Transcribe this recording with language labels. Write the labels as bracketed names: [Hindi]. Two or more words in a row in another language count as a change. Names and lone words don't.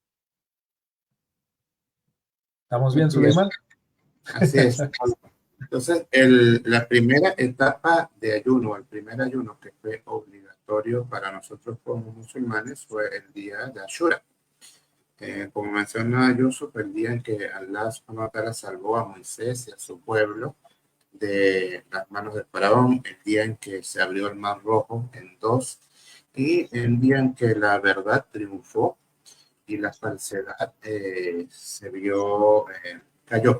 [Spanish] ¿Estamos bien, Así es. Suleiman? Así es. Entonces, la primera etapa de ayuno, el primer ayuno que fue obligatorio para nosotros como musulmanes fue el día de Ashura. Como menciona Yusuf, el día en que [Arabic] الله سبحانه وتعالى [Spanish] salvó a Moisés y a su pueblo de las manos del faraón, el día en que se abrió el mar rojo en dos, y el día en que la verdad triunfó y la falsedad cayó.